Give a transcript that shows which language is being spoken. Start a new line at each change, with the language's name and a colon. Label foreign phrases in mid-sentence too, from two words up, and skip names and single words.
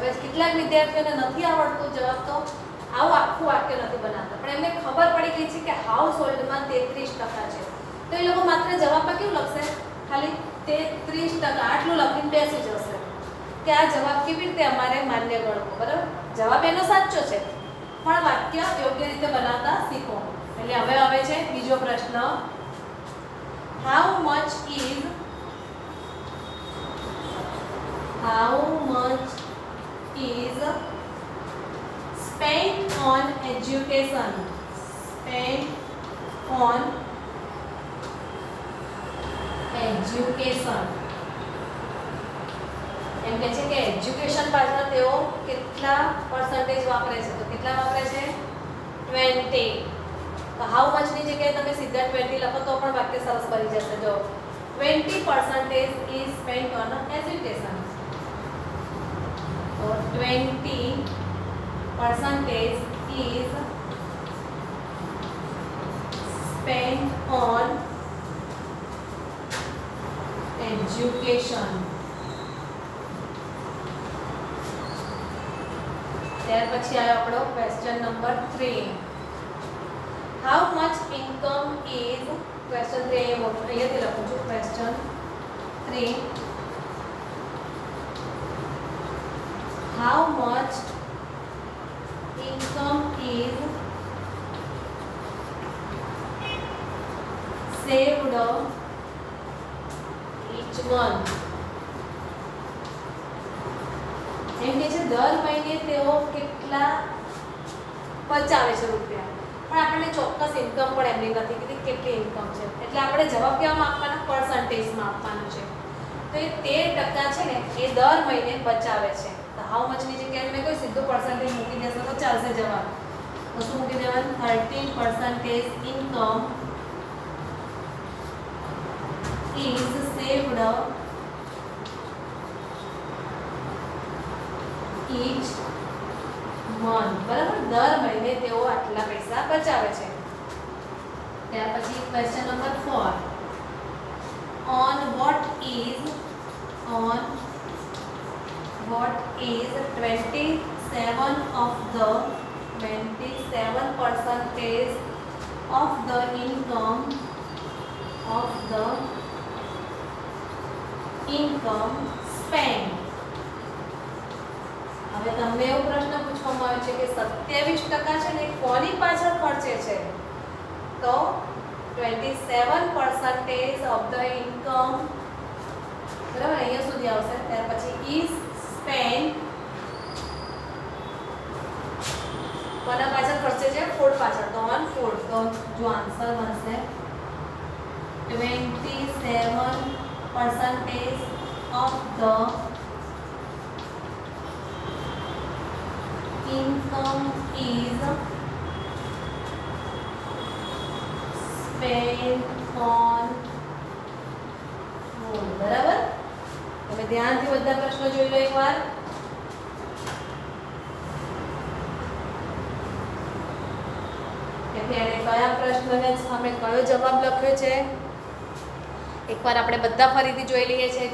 Gujarati: હવે કેટલાક વિદ્યાર્થીઓને નથી આવડતું જવાબ, તો આવું આખું વાક્ય નથી બનાવતા, પણ એમને ખબર પડી ગઈ છે કે
English: house holdમાં
Gujarati: 33% છે. તો એ લોકો માત્ર જવાબમાં કેવું લખશે? ખાલી 33% આટલું લખીને બેસી જશે કે આ જવાબ કેવી રીતે અમારે માન્ય ગણવો. બરાબર. જવાબ એનો સાચો છે, પણ વાક્ય યોગ્ય રીતે બનાવતા શીખો. એટલે હવે આવે છે બીજો પ્રશ્ન.
English: How much is spent on education? Spent on education.
Gujarati: એમ કહે છે કે એજ્યુકેશન પાછળ તેઓ કેટલા percentage વાપરે છે? તો કેટલા વાપરે છે? 20. તો
English: how much
Gujarati: ની જગ્યાએ તમે સીધા 20 લખો તો પણ વાક્ય સરસ બની જશે.
English: જો 20% is spent on education. તો 20% is spent on education.
Gujarati: ત્યાર પછી આવ્યો આપણો
English: question number
Gujarati: 3.
English: how much income is, question 3
Gujarati: અહીંયાથી લખું છું.
English: question 3, how much income is saved each month?
Gujarati: એમ કે છે દર મહિને તેઓ કેટલા બચાવે છે રૂપિયા, પણ આપણને ચોક્કસ ઇન્કમ પણ એમની નથી કીધી કેટલી ઇન્કમ છે. એટલે આપણે જવાબ કેવામાં આપવાનો? પર્સન્ટેજમાં આપવાનું છે. તો એ 13% છે ને એ દર મહિને બચાવે છે. તો
English: how much
Gujarati: ની જગ્યાએ મેં કોઈ સીધું પર્સન્ટેજ મૂકી દેશો તો ચાલશે જવાબ. તો શું મૂકી દેવાનું?
English: 13% ઇન્કમ is saved each month.
Gujarati: બરાબર. દર મહિને તેઓ આટલા પૈસા બચાવે છે. ત્યાર પછી
English: question number
Gujarati: 4.
English: On what is 27% of the income of the income spend.
Gujarati: હવે તમને એવો પ્રશ્ન પૂછવામાં આવ્યો છે કે 27% છે ને કોની પાછળ ખર્ચે છે? તો 27%
English: of the income,
Gujarati: બરાબર, અહીંયા સુધી આવશે. ત્યાર પછી
English: is spend
Gujarati: કોના પાછળ ખર્ચે છે? ફૂડ પાછળ. તો
English: on food.
Gujarati: તો જો આન્સર બનશે 27%
English: of the income is spent on food.
Gujarati: બરાબર? તમે ધ્યાનથી બધા પ્રશ્નો જોઈ લો એકવાર. એને કયા પ્રશ્નને સામે કયો જવાબ લખ્યો છે એકવાર આપણે બધા ફરીથી જોઈ લઈએ છીએ.